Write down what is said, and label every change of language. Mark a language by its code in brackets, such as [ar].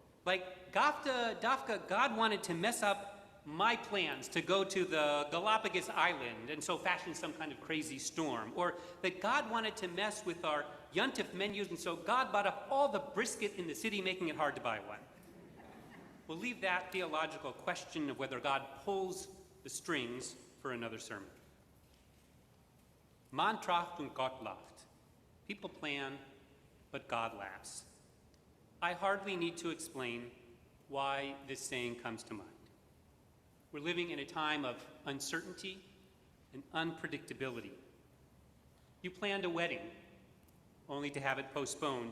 [en] Like, Dafka, God wanted to mess up my plans to go to the Galapagos Island and so fashion some kind of crazy storm. Or that God wanted to mess with our Yontif menus and so God bought up all the brisket in the city, making it hard to buy one. We'll leave that theological question of whether God pulls the strings for another sermon. [yi] Man tracht und Gott lacht. [en] People plan, but God laughs. I hardly need to explain why this saying comes to mind. We're living in a time of uncertainty and unpredictability. You planned a wedding, only to have it postponed.